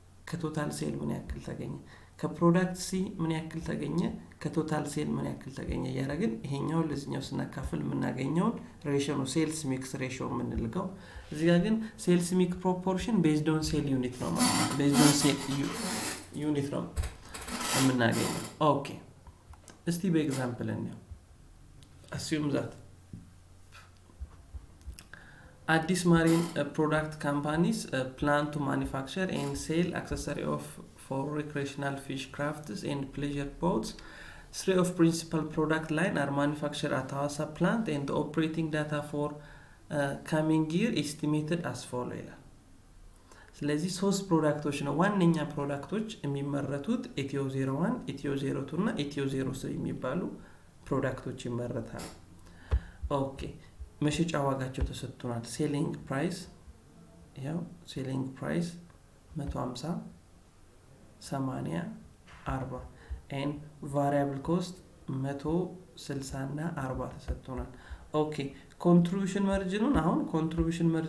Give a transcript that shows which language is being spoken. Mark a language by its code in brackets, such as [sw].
[am] ከቶታል ሴል ምን ያክል ተገኘ ከፕሮዳክት ሲ ምን ያክል ተገኘ ከቶታል ሴል ምን ያክል ተገኘ ያረግን ይሄኛው ለዚህኛው ስናካፍል የምናገኘው ሬሽዮ ነው ሴልስ ሚክስ ሬሽዮ የምንልከው እዚህ ጋር ግን ሴልስ ሚክስ ፕሮፖርሽን ቤዝድ ኦን ሴል ዩኒት ነው ማለት ነው ቤዝድ ኦን ሴል ዩኒት ነው የምናገኘው ኦኬ እስቲ በኤግዛምፕል እንየው [en] assume that Addis Marine product companies plan to manufacture and sell accessory for recreational fish crafts and pleasure boats. 3 of principal product line are manufactured at Hawassa plant and the operating data for coming year estimated as follows. [am] ስለዚህ ሶስት ፕሮዳክቶች ነው ዋንኛ ፕሮዳክቶች የሚመረቱት ኢትዮ 01 ኢትዮ 02 እና ኢትዮ 03 የሚባሉ ፕሮዳክቶች ይመረታሉ ኦኬ መሸጫ ዋጋቸው ተሰጥቷል ሴሊንግ ፕራይስ ያው ሴሊንግ ፕራይስ 150 80 40 and variable cost 160 እና 40 ተሰጥቷል ኦኬ ኮንትሪቢዩሽን ማርጂኑን አሁን ኮንትሪቢዩሽን